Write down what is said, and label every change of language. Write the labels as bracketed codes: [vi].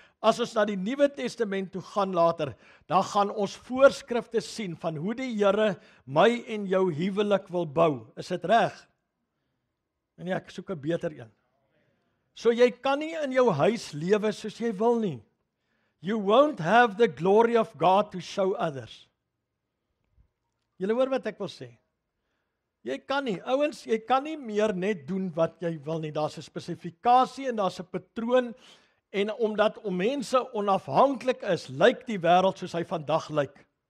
[af] as ons na die Nuwe Testament toe gaan later, dan gaan ons voorskrifte sien van hoe die Here my en jou huwelik wil bou. Is dit reg? En ja, ek soek 'n beter een. So jy kan nie in jou huis lewe soos jy wil nie. [en] You won't have the glory of God to show others. [af] Julle hoor wat ek wil sê? Jy kan nie, ouens, jy kan nie meer net doen wat jy wil nie. Daar's 'n spesifikasie en daar's 'n patroon, en omdat mense onafhanklik is, lyk die wêreld soos hy vandag lyk.